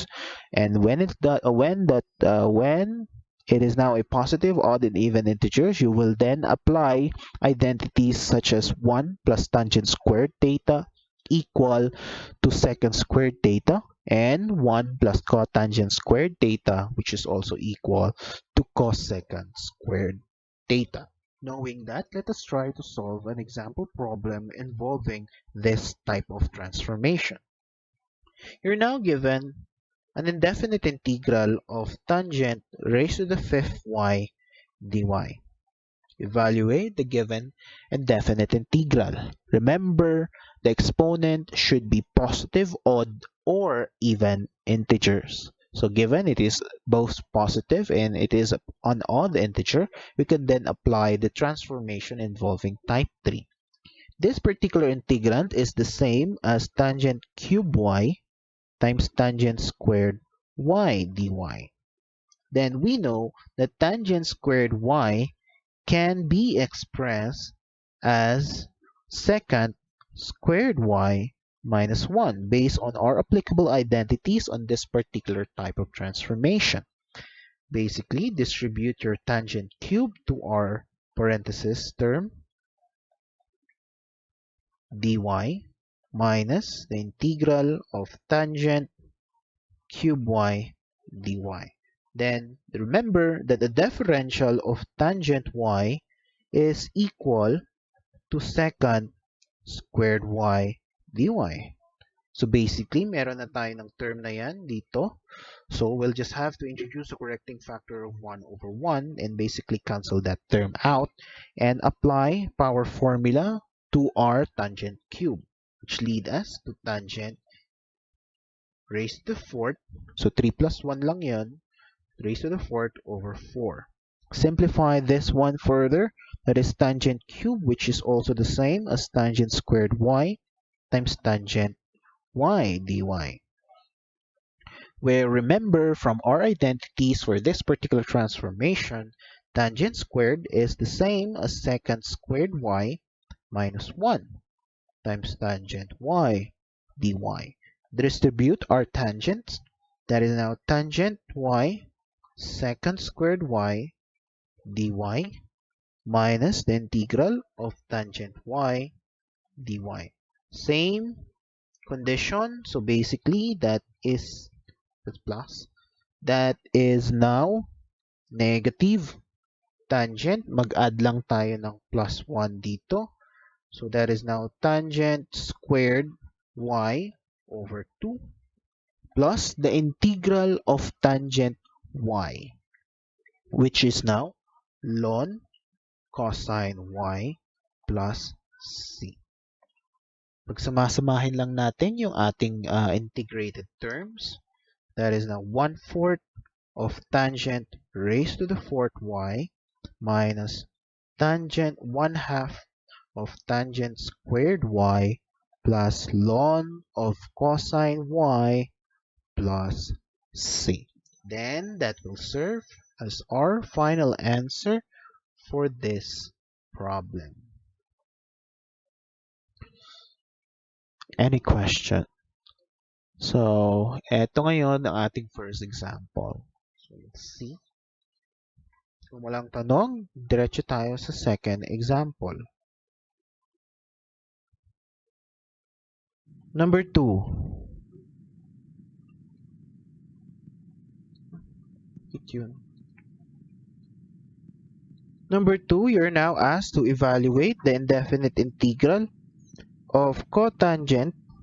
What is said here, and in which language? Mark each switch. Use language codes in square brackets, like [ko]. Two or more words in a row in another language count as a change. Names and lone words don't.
[en] And when it is now a positive, odd, and even integers, you will then apply identities such as 1 plus tangent squared theta equal to secant squared theta, and 1 plus cotangent squared theta, which is also equal to cosecant squared theta. Knowing that, let us try to solve an example problem involving this type of transformation. You're now given an indefinite integral of tangent raised to the fifth y dy. Evaluate the given indefinite integral. Remember, the exponent should be positive, odd, or even integers. So given it is both positive and it is an odd integer, we can then apply the transformation involving type 3. This particular integrand is the same as tangent cube y times tangent squared y dy. Then we know that tangent squared y can be expressed as secant squared y minus 1 based on our applicable identities on this particular type of transformation. Basically, distribute your tangent cube to our parenthesis term dy minus the integral of tangent cube y dy. Then remember that the differential of tangent y is equal to secant squared y dy. So basically, [tl] meron na tayo ng term na yan dito. [en] So we'll just have to introduce a correcting factor of 1 over 1 and basically cancel that term out and apply power formula to our tangent cube, which lead us to tangent raised to the fourth. So 3 plus 1 [tl] lang yan, [en] raised to the fourth over 4. Simplify this one further. That is tangent cube, which is also the same as tangent squared y times tangent y dy. Where remember from our identities for this particular transformation, tangent squared is the same as secant squared y minus 1 times tangent y dy. Distribute our tangents. That is now tangent y secant squared y dy minus the integral of tangent y dy. Same condition. So basically, that's plus. That is now negative tangent. [tl] Mag-add lang tayo ng plus 1 dito. [en] So that is now tangent squared y over 2 plus the integral of tangent y, which is now ln cosine y plus c. [tl] Pagsamasamahin lang natin yung ating integrated terms. [en] That is now 1/4 of tangent raised to the fourth y minus tangent 1/2 of tangent squared y plus ln of cosine y plus c. Then that will serve as our final answer for this problem. Any question? So, [tl] eto ngayon ang ating [en] first example. So, let's see. [tl] Kung walang tanong, diretso tayo sa [en] second example. Number 2. Number 2, you're now asked to evaluate the indefinite integral of cotangent